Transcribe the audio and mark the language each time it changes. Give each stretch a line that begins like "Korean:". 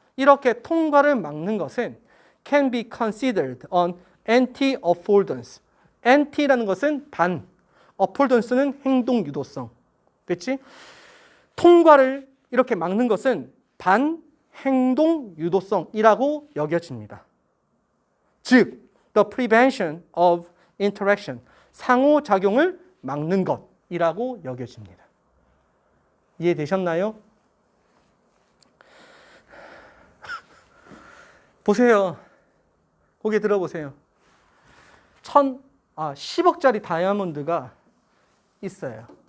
Korean: 이렇게 통과를 막는 것은
English: can be considered an anti-affordance.
Korean: anti라는 것은 반, affordance는 행동 유도성. 됐지? 통과를 이렇게 막는 것은 반 행동 유도성이라고 여겨집니다.
English: 즉, the prevention of interaction.
Korean: 상호작용을 막는 것이라고 여겨집니다. 이해되셨나요? 보세요. 고개 들어보세요. 10억짜리 다이아몬드가 있어요.